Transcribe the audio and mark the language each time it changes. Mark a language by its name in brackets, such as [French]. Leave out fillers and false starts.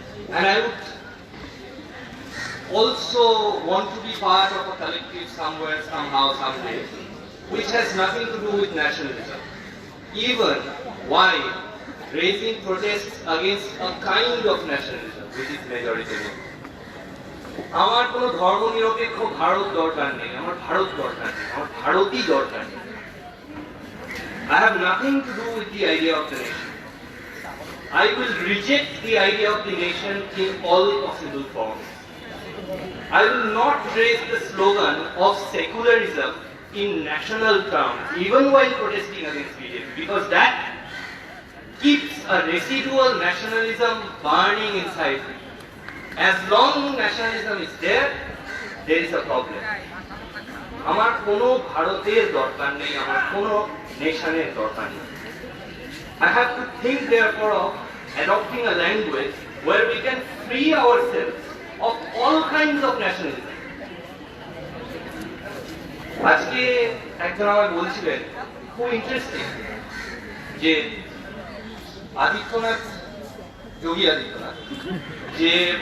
[English] And I would also want to be part of a collective somewhere, somehow, someday, which has nothing to do with nationalism. Even while raising protests against a kind of nationalism, which is majoritarian. [Bangla] আমার কোনো ধর্মনিরপেক্ষ ভারত দরকার নেই, আমার ভারত দরকার নেই, আমার ভারতই দরকার নেই। [English] I have nothing to do with the idea of the nation. I will reject the idea of the nation in all possible forms. I will not raise the slogan of secularism in national terms, even while protesting against BJP, because that keeps a residual nationalism burning inside me. As long nationalism is there is a problem. [Bangla] আমার কোনো ভারতের দরকার নেই, আমার কোনো নেশনের দরকার নেই। [English] I have to think therefore of adopting a language where we can free ourselves of all kinds of nationalism. [Bangla] আজকে একজন আমায় বলছিলেন, খুব ইন্টারেস্টিং, যে আদিত্যনাথ, যোগী আদিত্যনাথ, যে